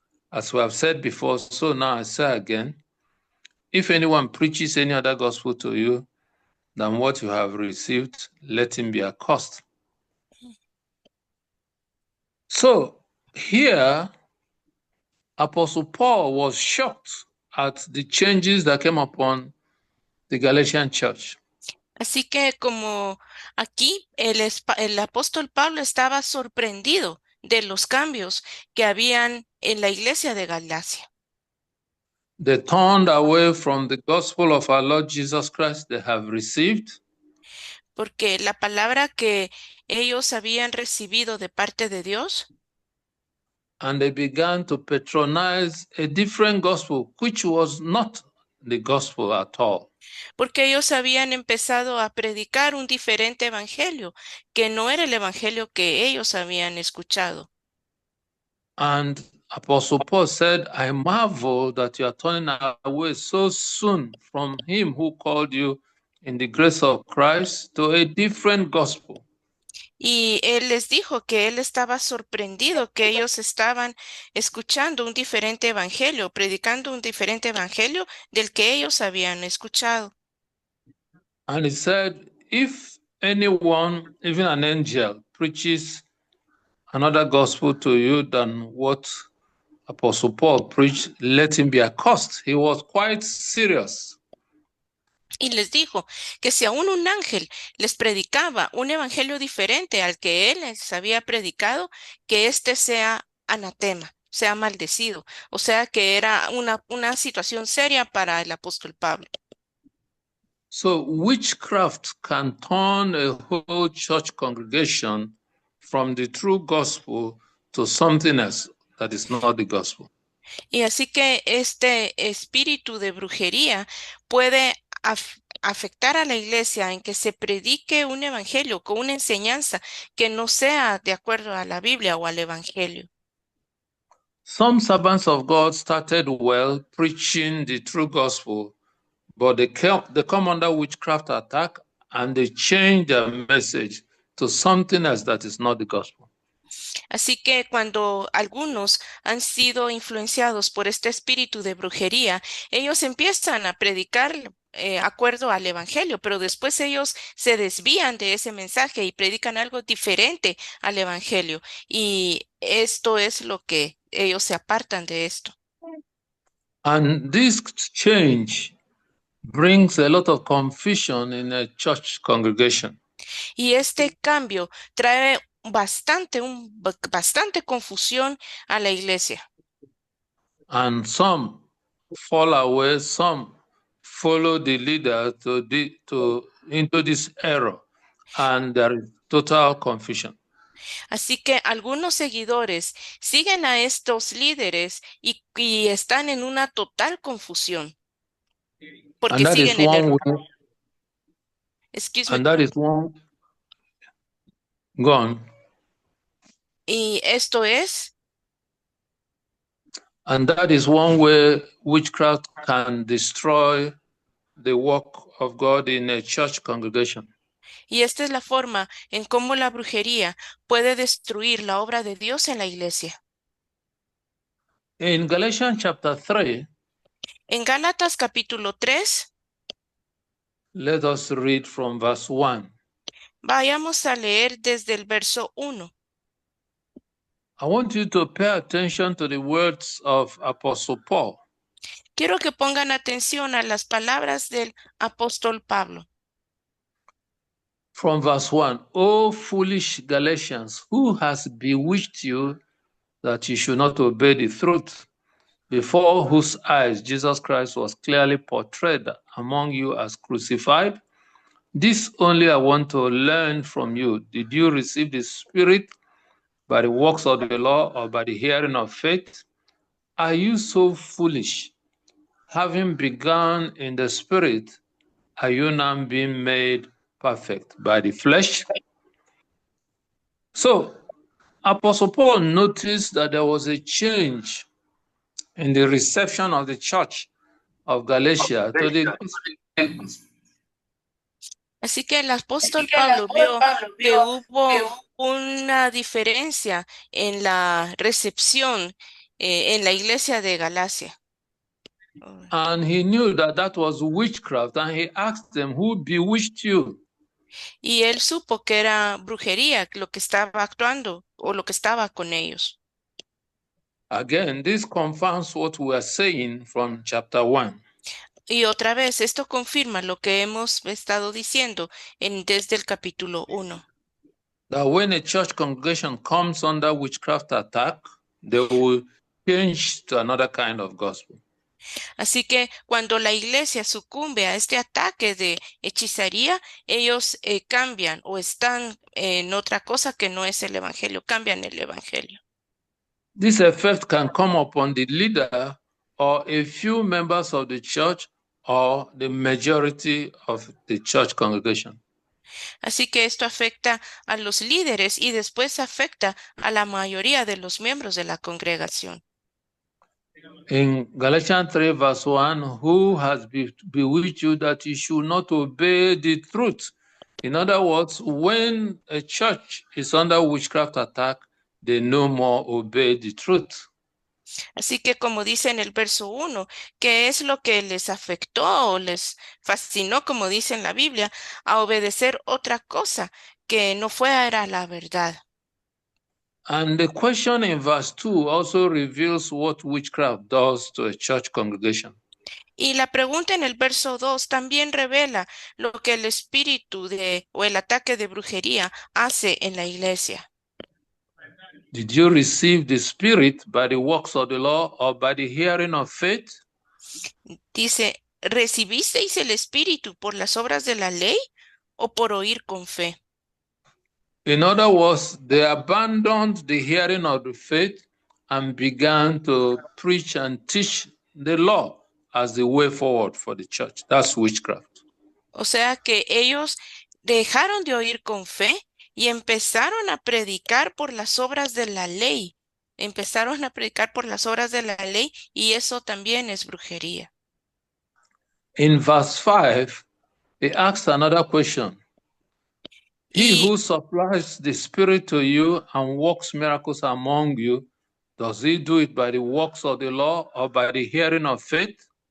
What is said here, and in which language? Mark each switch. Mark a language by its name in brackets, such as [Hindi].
[English] As we have said before, so now I say again, if anyone preaches any other gospel to you than what you have received, let him be accursed. So here, Apostle Paul was shocked at the changes that came upon the Galatian church. [Spanish] Así que como aquí el apóstol Pablo estaba sorprendido de los cambios que habían en la iglesia de Galacia. [English] They turned away from the gospel of our Lord Jesus Christ they have received. [Spanish] Porque la palabra que ellos habían recibido de parte de Dios, [English] And they began to patronize a different gospel, which was not the gospel at all. [Spanish] porque ellos habían empezado a predicar un diferente evangelio, que no era el evangelio que ellos habían escuchado. [English] And Apostle Paul said, I marvel that you are turning away so soon from him who called you in the grace of Christ to a different gospel. [Spanish] Y él les dijo que él estaba sorprendido que ellos estaban escuchando un diferente evangelio, predicando un diferente evangelio del que ellos habían escuchado. [English] And he said, if anyone, even an angel, preaches another gospel to you than what Apostle Paul preached, let him be accursed. He was quite serious. [Spanish] Y les dijo que si aún un ángel les predicaba un evangelio diferente al que él les había predicado, que éste sea anatema, sea maldecido. O sea que era una situación seria para el apóstol Pablo. [English] So witchcraft can turn a whole church congregation from the true gospel to something else that is not the gospel. [Spanish] Y así que este espíritu de brujería puede afectar a la iglesia en que se predique un evangelio con una enseñanza que no sea de acuerdo a la Biblia o al evangelio. [English] Some servants of God started well preaching the true gospel, but they come under witchcraft attack and they change their message to something else that is not the gospel. [Spanish] Así que cuando algunos han sido influenciados por este espíritu de brujería, ellos empiezan a predicar acuerdo al evangelio, pero después ellos se desvían de ese mensaje y predican algo diferente al evangelio. Y esto es lo que ellos se apartan de esto. [English] And this change brings a lot of confusion in a church congregation. [Spanish] Y este cambio trae bastante confusión a la iglesia. [English] And some fall away, some follow the leader into this error, and there is total confusion. [Spanish] Así que algunos seguidores siguen a estos líderes y están en una total confusión porque [English] And that is [Spanish] siguen el [English] one [Spanish] error. [English] way, Excuse me. and that is one gone. [Spanish] Y esto es, [English] And that is one way witchcraft can destroy the work of God in a church congregation. [Spanish] y esta es la forma en cómo la brujería puede destruir la obra de Dios en la iglesia. [English] In Galatians chapter 3, [Spanish] En Gálatas capítulo 3, [English] let us read from verse 1. [Spanish] vayamos a leer desde el verso 1. [English] I want you to pay attention to the words of Apostle Paul. [Spanish] Quiero que pongan atención a las palabras del apóstol Pablo. [English] From verse 1, O foolish Galatians, who has bewitched you that you should not obey the truth, before whose eyes Jesus Christ was clearly portrayed among you as crucified? This only I want to learn from you. Did you receive the Spirit by the works of the law or by the hearing of faith? Are you so foolish? Having begun in the Spirit, are you now being made perfect by the flesh? So, Apostle Paul noticed that there was a change in the reception of the church of Galatia to the gospel. [Spanish] Así que el apóstol Pablo vio que hubo una diferencia en la recepción en la iglesia de Galacia. [English] And he knew that that was witchcraft, and he asked them, who bewitched you? [Spanish] Y él supo que era brujería lo que estaba actuando o lo que estaba con ellos. [English] Again, this confirms what we are saying from chapter 1. [Spanish] Y otra vez, esto confirma lo que hemos estado diciendo desde el capítulo 1. [English] That when a church congregation comes under witchcraft attack, they will change to another kind of gospel. [Spanish] Así que cuando la iglesia sucumbe a este ataque de hechicería, ellos cambian o están en otra cosa que no es el evangelio, cambian el evangelio. [English] This effect can come upon the leader or a few members of the church or the majority of the church congregation. [Spanish] Así que esto afecta a los líderes y después afecta a la mayoría de los miembros de la congregación. [English] In Galatians 3 verse 1, who has bewitched you that you should not obey the truth? In other words, when a church is under witchcraft attack, they no more obey the truth. [Spanish] Así que como dice en el verso 1, ¿qué es lo que les afectó o les fascinó, como dice en la Biblia, a obedecer otra cosa que no fuera la verdad? [English] And the question in verse 2 also reveals what witchcraft does to a church congregation. [Spanish] Y la pregunta en el verso 2 también revela lo que el espíritu o el ataque de brujería hace en la iglesia. [English] Did you receive the Spirit by the works of the law or by the hearing of faith? [Spanish] Dice, ¿recibisteis el espíritu por las obras de la ley o por oír con fe? [English] In other words, they abandoned the hearing of the faith and began to preach and teach the law as the way forward for the church. That's witchcraft. [Spanish] O sea que ellos dejaron de oír con fe y empezaron a predicar por las obras de la ley. Empezaron a predicar por las obras de la ley y eso también es brujería. [English] In verse 5, he asks another question. He [Spanish] Y [English] who supplies the Spirit to you and works miracles among you, does he do it by the works of the law or by the hearing of faith?